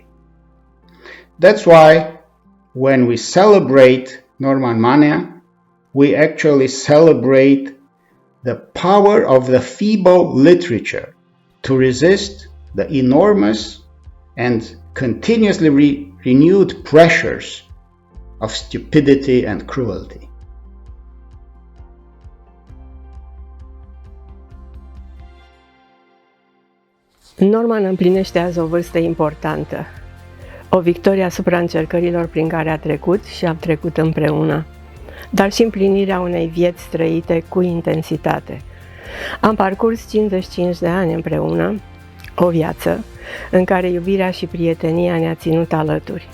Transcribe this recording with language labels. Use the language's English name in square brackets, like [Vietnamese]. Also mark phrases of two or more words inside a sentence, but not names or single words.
[English] That's why when we celebrate Norman Manea, we actually celebrate the power of the feeble literature to resist the enormous and continuously renewed pressures of stupidity and cruelty. [Romanian] Norman împlinește azi o vârstă importantă, o victorie asupra încercărilor prin care a trecut și am trecut împreună, dar și împlinirea unei vieți trăite cu intensitate. Am parcurs 55 de ani împreună, o viață în care iubirea și prietenia ne-a ținut alături.